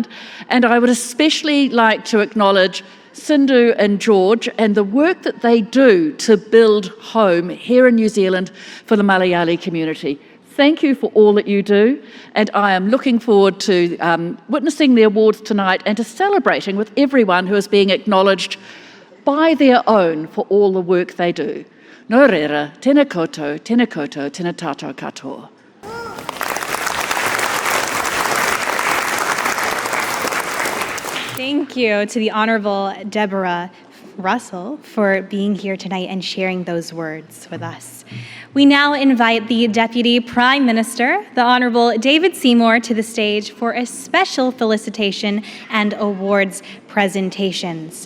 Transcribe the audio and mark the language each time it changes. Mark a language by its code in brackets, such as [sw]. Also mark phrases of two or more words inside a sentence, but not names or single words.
[en] And I would especially like to acknowledge Sindhu and George and the work that they do to build home here in New Zealand for the Malayali community. Thank you for all that you do, and I am looking forward to witnessing the awards tonight and to celebrating with everyone who is being acknowledged by their own for all the work they do. [mi] No reira, tēnā koutou, tēnā tātou katoa. [en] Thank you to the Honourable Deborah Russell for being here tonight and sharing those words with us. We now invite the Deputy Prime Minister, the Honourable David Seymour, to the stage for a special felicitation and awards presentations.